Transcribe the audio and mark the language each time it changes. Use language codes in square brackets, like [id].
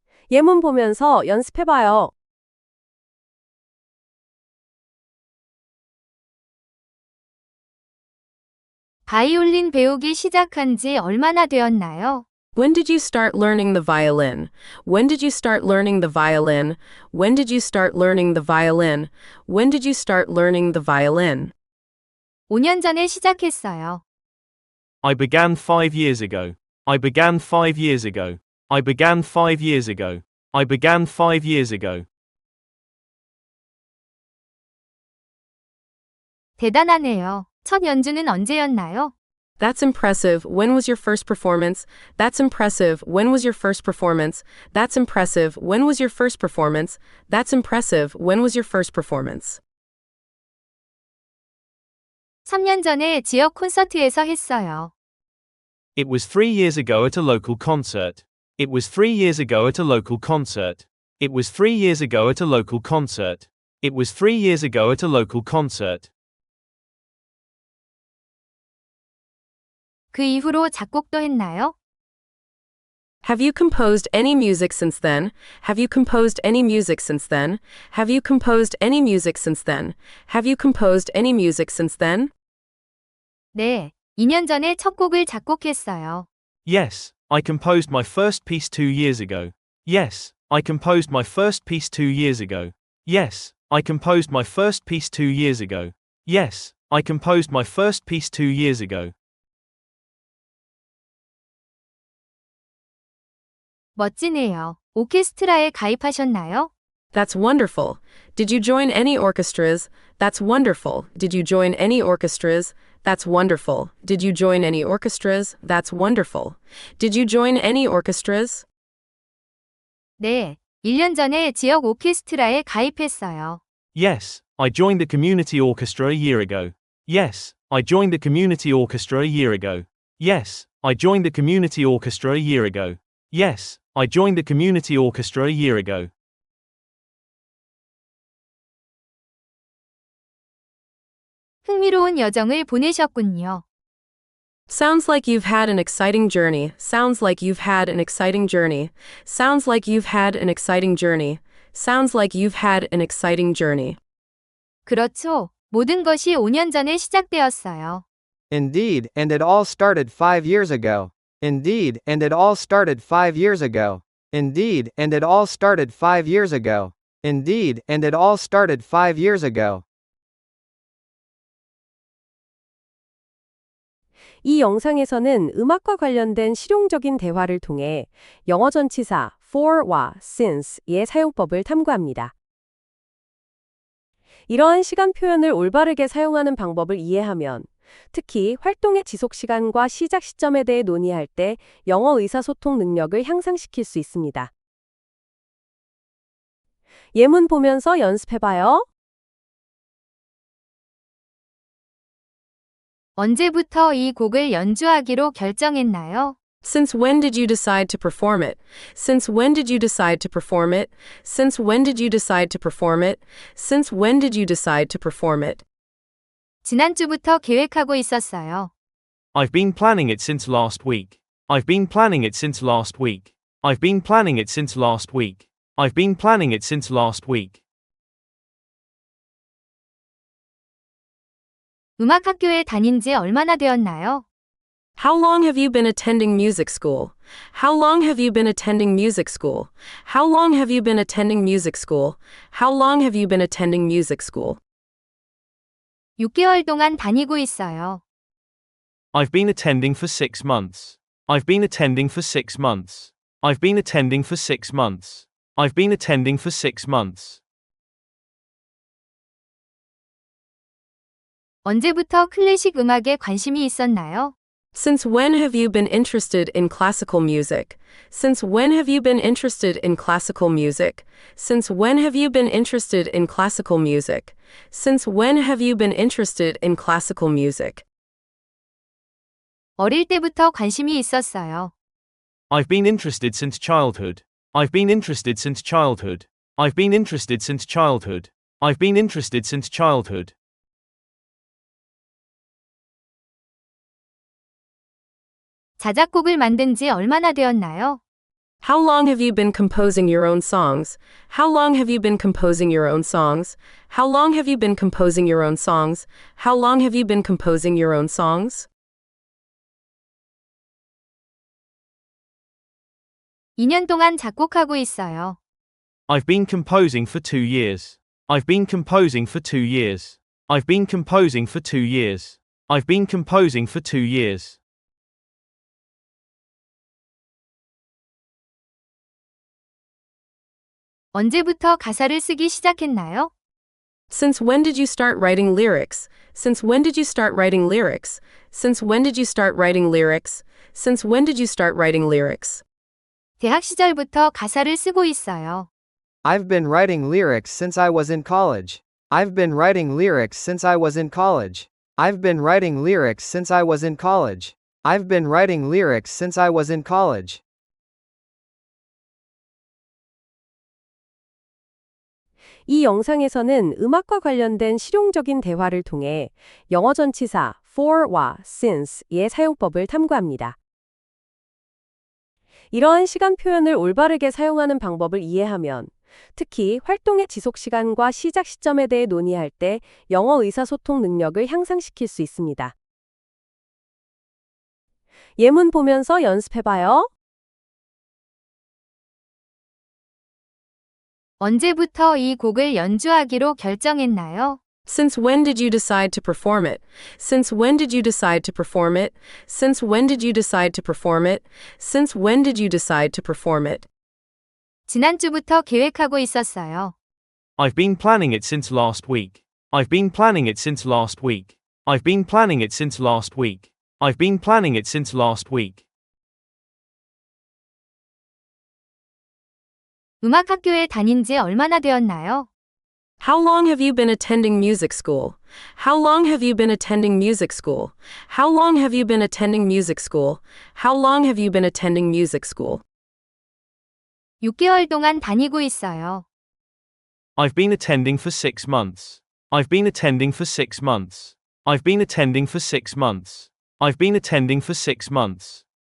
[ko] 예문 보면서 연습해봐요. 바이올린 배우기 시작한 지 얼마나 되었나요? [en] When did you start learning the violin? When did you start learning the violin? When did you start learning the violin? When did you start learning the violin? [ko] 5년 전에 시작했어요. [en] I began 5 years ago. I began 5 years ago. I began 5 years ago. I began 5 years ago. [ko] 대단하네요. 첫 연주는 언제였나요? [en] That's impressive. When was your first performance? That's impressive. When was your first performance? That's impressive. When was your first performance? That's impressive. When was your first performance? [ko] 3년 전에 지역 콘서트에서 했어요. [en] It was 3 years ago at a local concert. It was 3 years ago at a local concert. It was 3 years ago at a local concert. It was 3 years ago at a local concert. [ko] 그 이후로 작곡도 했나요? [en] Have you composed any music since then? Have you composed any music since then? Have you composed any music since then? Have you composed any music since then? [ko] 네, 2년 전에 첫 곡을 작곡했어요. [en] Yes, I composed my first piece 2 years ago. Yes, I composed my first piece 2 years ago. Yes, I composed my first piece 2 years ago. Yes, I composed my first piece 2 years ago. [ko] 멋지네요. 오케스트라에 가입하셨나요? [en] That's wonderful. Did you join any orchestras? That's wonderful. Did you join any orchestras? That's wonderful. Did you join any orchestras? That's wonderful. Did you join any orchestras? [ko] 네, 1년 전에 지역 오케스트라에 가입했어요. [en] Yes, I joined the community orchestra a year ago. Yes, I joined the community orchestra a year ago. Yes, I joined the community orchestra a year ago. Yes, I joined the community orchestra a year ago. [ko] 흥미로운 여정을 보내셨군요. [en] Sounds like you've had an exciting journey. Sounds like you've had an exciting journey. Sounds like you've had an exciting journey. Sounds like you've had an exciting journey. [ko] 그렇죠. 모든 것이 5년 전에 시작되었어요. [en] Indeed, and it all started 5 years ago. Indeed, and it all started 5 years ago. Indeed, and it all started 5 years ago. Indeed, and it all started 5 years ago. [ko] 이 영상에서는 음악과 관련된 실용적인 대화를 통해 영어 전치사 for와 since의 사용법을 탐구합니다. 이러한 시간 표현을 올바르게 사용하는 방법을 이해하면 특히 활동의 지속 시간과 시작 시점에 대해 논의할 때 영어 의사소통 능력을 향상시킬 수 있습니다. 예문 보면서 연습해봐요. 언제부터 이 곡을 연주하기로 결정했나요? [en] Since when did you decide to perform it? Since when did you decide to perform it? Since when did you decide to perform it? Since when did you decide to perform it? [ko] 지난주부터 계획하고 있었어요. [en] I've been planning it since last week. I've been planning it since last week. I've been planning it since last week. I've been planning it since last week. [ko] 음악학교에 다닌 지 얼마나 되었나요? [en] How long have you been attending music school? How long have you been attending music school? How long have you been attending music school? How long have you been attending music school? [ko] 6개월 동안 다니고 있어요. [en] I've been attending for 6 months. I've been attending for 6 months. I've been attending for 6 months. I've been attending for 6 months. [ko] 언제부터 클래식 음악에 관심이 있었나요? [en] Since when have you been interested in classical music? Since when have you been interested in classical music? Since when have you been interested in classical music? Since when have you been interested in classical music? [ko] 어릴 때부터 관심이 있었어요. [en] I've been interested since childhood. I've been interested since childhood. I've been interested since childhood. I've been interested since childhood. [ko] 자작곡을 만든 지 얼마나 되었나요? [en] How long have you been composing your own songs? How long have you been composing your own songs? How long have you been composing your own songs? How long have you been composing your own songs? [ko] 2년 동안 작곡하고 있어요. [en] I've been composing for 2 years. I've been composing for 2 years. I've been composing for 2 years. I've been composing for 2 years. [ko] 언제부터 가사를 쓰기 시작했나요? [en] Since when did you start writing lyrics? Since when did you start writing lyrics? Since when did you start writing lyrics? Since when did you start writing lyrics? [ko] 대학 시절부터 가사를 쓰고 있어요. [en] I've been writing lyrics since I was in college. I've been writing lyrics since I was in college. I've been writing lyrics since I was in college. I've been writing lyrics since I was in college. [ko] 이 영상에서는 음악과 관련된 실용적인 대화를 통해 영어 전치사 for와 since의 사용법을 탐구합니다. 이러한 시간 표현을 올바르게 사용하는 방법을 이해하면 특히 활동의 지속 시간과 시작 시점에 대해 논의할 때 영어 의사소통 능력을 향상시킬 수 있습니다. 예문 보면서 연습해봐요. 언제부터 이 곡을 연주하기로 결정했나요? [en] Since when did you decide to perform it? Since when did you decide to perform it? Since when did you decide to perform it? Since when did you decide to perform it? [ko] 지난주부터 계획하고 있었어요. [en] I've been planning it since last week. I've been planning it since last week. I've been planning it since last week. I've been planning it since last week. [ko] 음악학교에 다닌 지 얼마나 되었나요? [en] How long have you been attending music school? How long have you been attending music school? How long have you been attending music school? How long have you been attending music school? [ko] 6개월 동안 다니고 있어요. [en] I've been attending for 6 months. I've been attending for 6 months. I've been attending for 6 months. I've been attending for 6 months.